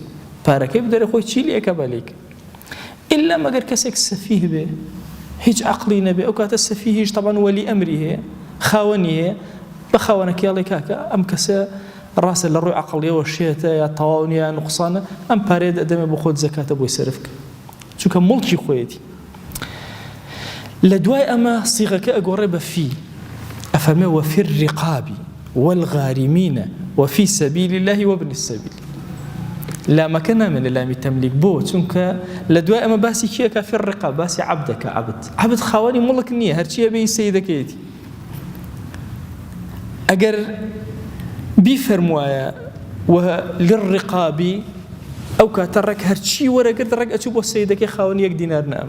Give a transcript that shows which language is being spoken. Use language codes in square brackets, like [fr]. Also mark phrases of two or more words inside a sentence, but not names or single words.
[ckb] پارەکەی بدەرە خۆی چی لێکە بەلێک. ئیلا مەگەر کەسێک سەفیه بێ، هیچ عەقڵی نەبێ، ئەو کاتە سەفیهیش تەبەن وەلی ئەمری هەیە، خاوەنی هەیە، بە خاوەنەکەی ئەڵێ کاکە ئەم کەسە ڕاستە لە ڕووی عەقڵیەوە شێتە یا تەواو نیە یا نوقسانە، ئەم پارەیە دەدەمێ بۆ خۆت زەکاتە بۆی سەرف بکە، چونکە مڵکی خۆیەتی. لە دوای ئەمە سیغەکە ئەگۆڕێ بە فی، ئەفەرمێ [ar] وەفی الرقاب والغارمین وفي سبيل الله وابن السبيل. لا مكان من لا تملك [ckb] بو چونکە لە دوای ئەمە باسی کیەکە [ar] فی الرقاب، [ckb] باسی عەبدەکە. عەبد خاوەنی مڵک نییە، هەرچیە بێ سەیدەکەیەتی. ئەگەر بیفەرموایە للرقاب ئەو کاتە ڕێک هەرچی وەرەگرت ڕێک ئەچوو بۆ سەیدەکەی خاوەنی 1 دینار نامە.